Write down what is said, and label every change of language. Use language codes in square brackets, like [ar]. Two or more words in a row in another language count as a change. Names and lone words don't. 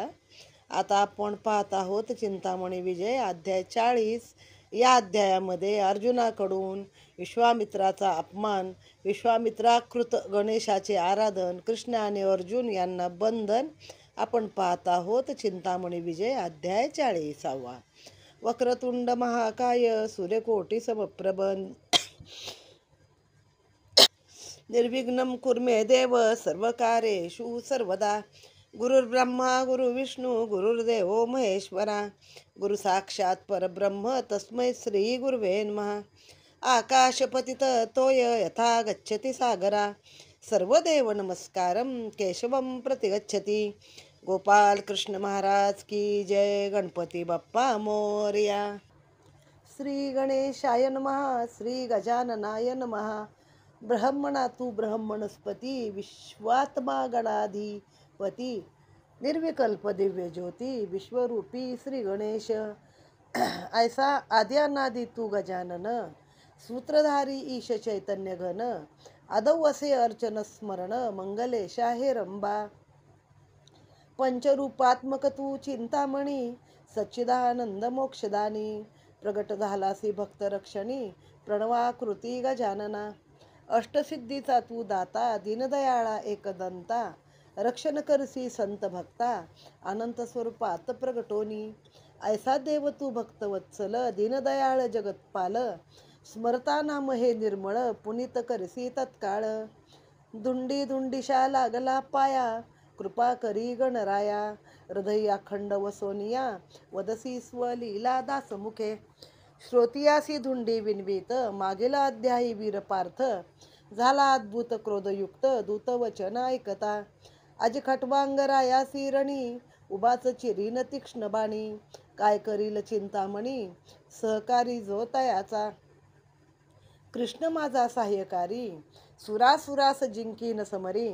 [mr] आता आपण पाहत आहोत चिंतामणी विजय अध्याय 40. या अध्यायामध्ये अर्जुनाकडून विश्वामित्राचा अपमान, विश्वामित्राकृत गणेशाचे आराधन, कृष्ण आणि अर्जुन यांना बंधन आपण पाहत आहोत. चिंतामणी विजय अध्याय 40. [sa] वक्रतुंड महाकाय सूर्यकोटी समप्रभ निर्विघ्नं कुर्मे देव सर्वकार्येषु सर्वदा. गुरुर्ब्रह्मा गुरुविष्णू गुरुर्देवो महेश्वरा. गुरु साक्षात परब्रह्म तस्मै श्री गुरुवे नमः. आकाशपतित तोय यथा गच्छति सागरा. सर्वदेव नमस्कारं केशवं प्रतिगच्छति. [hi] गोपाल कृष्ण महाराज की जय. [mr] गणपती बाप्पा मोरया. [sa] श्री गणेशाय नमः. श्री गजाननाय नमः. [mr] ब्रह्मणा तू ब्रह्मणस्पती विश्वात्मा गणाधिपती निर्विकल्प दिव्य ज्योती विश्वरूपी श्री गणेश. ऐसा आदि अनादि तू गजानन सूत्रधारी ईश चैतन्य घन. आदौ असे अर्चन स्मरण मंगलेशा हे रंबा. पंचरूपात्मक तू चिंतामणी सच्चिदानंद मोक्षदानी. प्रगट झालासी भक्त रक्षणी प्रणवाकृती गजानना. अष्टसिद्धीचा तू दाता दीनदयाळा एकदंता. रक्षण करसी संत भक्ता अनंत स्वरूपात प्रगटोनी. ऐसा देव तू भक्तवत्सल दीनदयाळ जगतपाल. स्मरता नाम हे निर्मळ पुनीत करसी तत्काळ. धुंडी धुंडिशा लागला पाया कृपा करी गणराया. हृदयी अखंड वसोनिया वदसी स्वलीला दासमुखे. श्रोतियासी धुंडी विनवीत मागील अध्यायी वीर पार्थ. झाला अद्भुत क्रोधयुक्त दूतवचन ऐकता. आजी खटवांगरायासी रणी उभाच चिरीन तीक्ष्ण बाणी. काय करील चिंतामणी सहकारी जो तयाचा. कृष्ण माझा सहाय्यकारी सुरासुरास जिंकीन समरी.